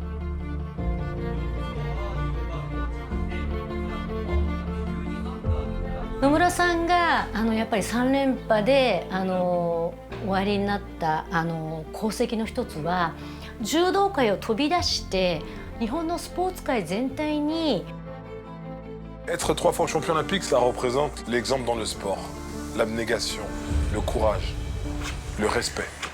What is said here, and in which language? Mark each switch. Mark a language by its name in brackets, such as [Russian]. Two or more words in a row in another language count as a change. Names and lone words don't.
[Japanese] 野村さんがやっぱり3連覇で終わりになった功績の一つは、柔道界を飛び出して日本のスポーツ界全体に。 [French] Être 3 fois champion olympique, ça représente l'exemple dans le sport, l'abnégation, le courage, le respect.